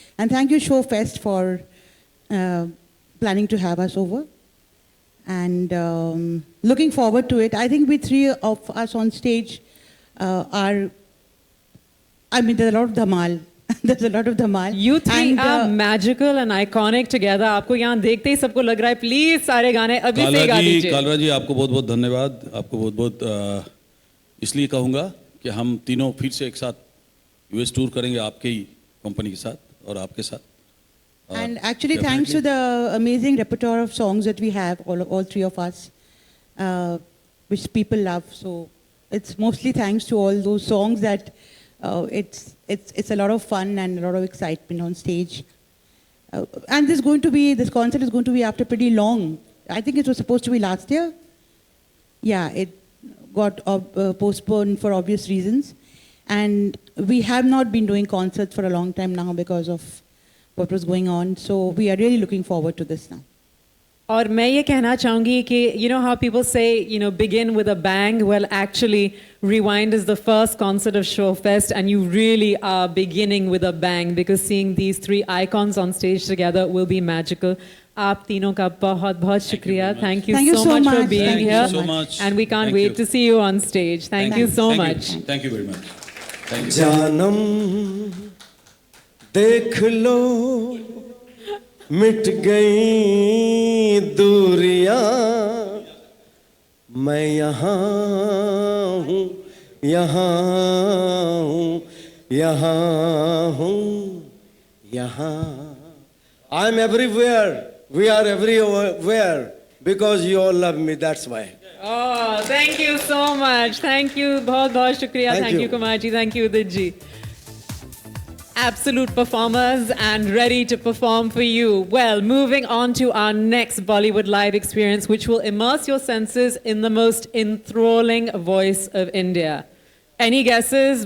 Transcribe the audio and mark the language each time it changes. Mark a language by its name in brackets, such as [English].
[English] And thank you, ShowFest, for planning to have us over. And looking forward to it. I think we three of us on stage there's a lot of dhamal. There's a lot of dhamal. You three are magical and iconic together. [Hindi] आपको यहाँ देखते ही सबको लग रहा है please सारे गाने अभी से गा दीजिए. कालरा जी आपको बहुत बहुत धन्यवाद. आपको बहुत बहुत इसलिए कहूँगा कि हम तीनों फिर से एक साथ यूएस टूर करेंगे आपके ही कंपनी के साथ और आपके साथ. [English] And actually, thanks to the amazing repertoire of songs that we have, all three of us, which people love. So it's mostly thanks to all those songs that it's a lot of fun and a lot of excitement on stage. And this concert is going to be after pretty long. I think it was supposed to be last year. Yeah, it got postponed for obvious reasons. And we have not been doing concerts for a long time now because of what was going on. So we are really looking forward to this now. [Hindi] और मैं ये कहना चाहूँगी कि [English] you know how people say begin with a bang. Well, actually, Rewind is the first concert of ShowFest, and you really are beginning with a bang because seeing these three icons on stage together will be magical. [Hindi] आप तीनों का बहुत बहुत शुक्रिया. [English] Thank you so much for being here. Thank you so much. And we can't wait to see you on stage. Thank you so much. Thank you very much. Thank you. [Hindi] जानम देख लो मिट गई दूरियां, मैं यहाँ हूँ, यहाँ हूँ, यहाँ हूँ, यहाँ. [English] I'm everywhere. We are everywhere because you all love me. That's why. Oh, thank you so much. Thank you. [Hindi] बहुत बहुत शुक्रिया. [English] Thank you, Kumar ji. Thank you, Udit ji. Absolute performers and ready to perform for you. Well, moving on to our next Bollywood live experience, which will immerse your senses in the most enthralling voice of India. Any guesses?